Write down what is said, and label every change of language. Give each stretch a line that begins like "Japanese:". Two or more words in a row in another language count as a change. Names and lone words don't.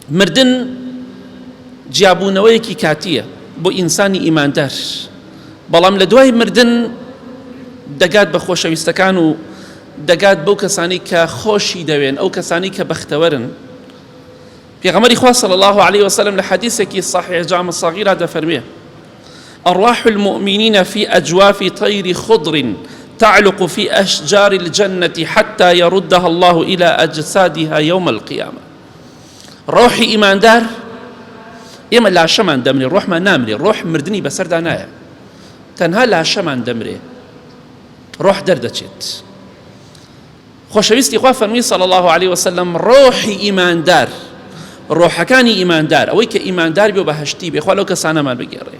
Central Kurdish: مردن جیابوونەوەیەکی کاتیە بۆ ئینسانی ئیماندار، بەڵام لە دوای مردن دەگات بە خۆشەویستەکان و دەگات بەو کەسانی کە خۆشی دەوێن، ئەو کەسانی کە بەختەوەرن. پێغەمبەری خوا
Arabic: صلی الله عليه وسلم
Central Kurdish: لە حەدیثێکی صحیح جامع صغیرە دەفەرمێ:
Arabic: أرواح المؤمنين في أجواف طير خضر تعلق في أشجار الجنة حتى يردها الله إلى أجسادها يوم القيامة.
Central Kurdish: روحي إيمان دار ئێمە لاشەمان دەمرێ، ڕۆحمان نامرێ، ڕۆح مردنی بەسەردا نایە، تەنها لاشەمان دەمرێ، ڕۆح دەردەچێت. خۆشەویستی خوا فەرمی
Arabic: صلی الله عليه وسلم
Central Kurdish: ڕۆحی ئیماندار، ڕۆحەکانی ئیماندار، ئەوەی کە ئیماندار بێ و بەهەشتی بێ، خوا لەو کەسانەمان بگێڕێ.